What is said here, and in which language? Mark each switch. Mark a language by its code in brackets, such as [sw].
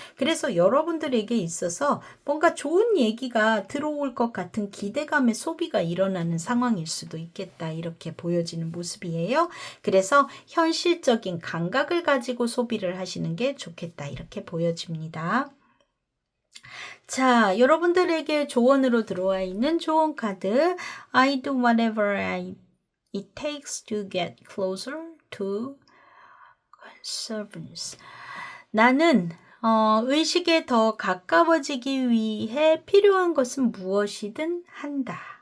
[ko] 그래서 여러분들에게 있어서 뭔가 좋은 얘기가 들어올 것 같은 기대감의 소비가 일어나는 상황일 수도 있겠다. 이렇게 보여지는 모습이에요. 그래서 현실적인 감각을 가지고 소비를 하시는 게 좋겠다. 이렇게 보여집니다. 자, 여러분들에게 조언으로 들어와 있는 조언 카드 [en] I do whatever it takes to get closer to conservance. [ko] 나는 의식에 더 가까워지기 위해 필요한 것은 무엇이든 한다.